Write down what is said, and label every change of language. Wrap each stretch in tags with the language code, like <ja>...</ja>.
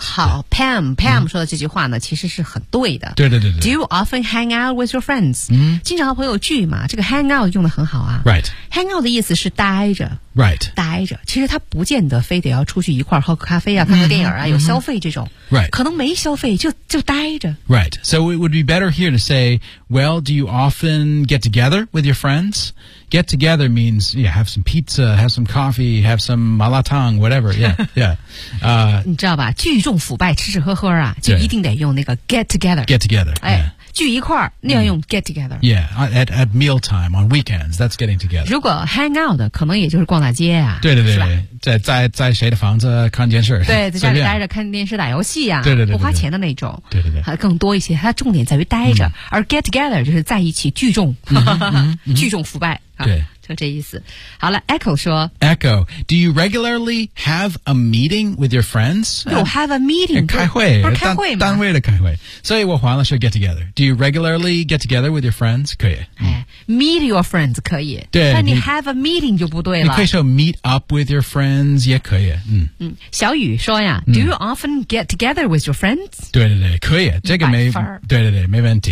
<zh>好 ，Pam 说的这句话呢，其实是很对的。对对对对。</zh> <en>Do you often hang out with your friends?</en> <zh>经常和朋友聚嘛，这个 hang out 用得很好啊。 Right. Hang out 的意思是待着。 Right. 待着，其实他不见得非得要出去一块儿喝个咖啡啊，看个电影啊， mm-hmm. 有消费这种。 Right. 可能没消费就待着。 Right.</zh> <en>So it would be better here to say, well, do you often get together with your friends? Get together means, yeah, have some pizza, have some coffee, have some malatang, whatever. Yeah, yeah.</en> <zh>你知道吧，聚众腐败，吃吃喝喝啊，就一定得用那个 get together.</zh> <en>Get together.</en> <zh>哎、yeah. 聚一块儿那样用 get together、</zh> <en>yeah, at meal time on weekends that's getting together</en> <zh>如果 hang out 可能也就是逛大街啊对对对对在谁的房子看电视对在家里待着看电视打游戏啊对对 对, 对, 对不花钱的那种对对 对, 对更多一些它重点在于待着、而 get together 就是在一起聚众、聚众腐败、对就这意思好了 Echo 说</zh> <en>Echo Do you regularly have a meeting with your friends? You have a meeting</en> <zh>开会不是开会吗单位的开会所以我还了说 get together</zh> <en>Do you regularly get together with your friends?</en> <zh>可以、</zh> <en>Meet your friends</en> <zh>可以对但你 have a meeting 就不对了你可以说</zh> <en>meet up with your friends</en> <zh>也可以、小雨说呀、</zh> <en>Do you often get together with your friends?</en> <zh>对对对可以这个没对对对没问题</zh>